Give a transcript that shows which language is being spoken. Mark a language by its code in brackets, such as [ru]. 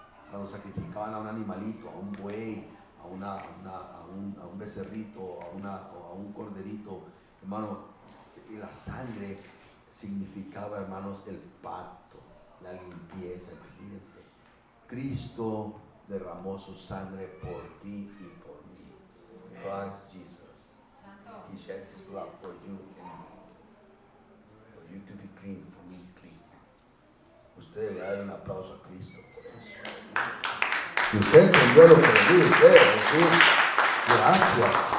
[es] Cuando sacrificaban a un animalito, a un buey, a un becerrito, o a un corderito, hermano, la sangre significaba, hermanos, el pacto, la limpieza. Imagínense, Cristo derramó su sangre por ti y por mí. [en] Christ Jesus, He shed His blood for you and me, for you to be clean, for me clean. [es] Usted debe dar un aplauso a Cristo por eso. Si usted entendió lo que le dije, Jesús, gracias.